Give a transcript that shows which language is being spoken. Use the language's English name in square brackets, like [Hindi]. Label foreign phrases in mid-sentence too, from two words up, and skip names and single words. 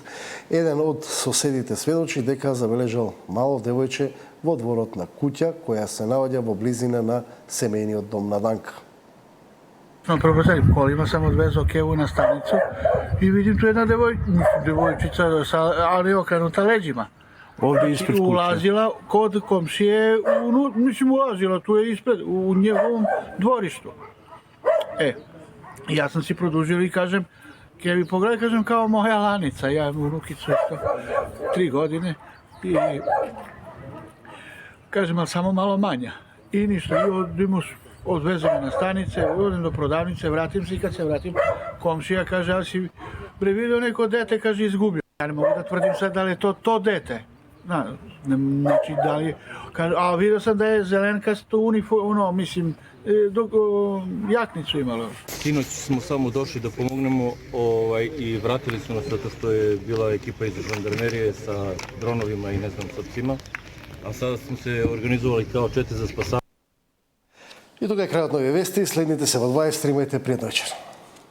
[Macedonian] Еден од соседите сведочи дека забележал мало девојче во дворот на куќа која се наоѓа во близина на семејниот дом на Данка. [Serbian] Сме пробрзали колима, сам одвезо Кеву на станицу и видим ту една девојчица, али окренута леđima. [Macedonian] Овде испред куќа. [Serbian] Улазила код комшије, мислим улазила, ту е испред, у нjegovom dvorištu. [Macedonian] Јас сам си продолжил и кажем, ќе ви [Serbian] погledaj, kažem, kao moja lanica, ja imam unukicu isto, 3 godine i kažem, ali samo malo manja. I ništa, i odvezemo na stanice, odem do prodavnice, vratim se i kad se vratim, komšija kaže, ali si bre vidio neko dete, kaže, izgubio. Ja ne mogu da tvrdim sad da li je to dete. Znači, da li je, a vidio sam da je zelenkasto uniform, mislim, jaknicu imalo. Sinoć smo samo došli da pomognemo i vratili su nas zato što je bila ekipa iz žandarmerije sa dronovima i ne znam sa psima. A sada smo se organizovali kao čete za spasavanje. [Macedonian] И тука е крајот на овие вести, следните се во 20, имајте пријатна вечер.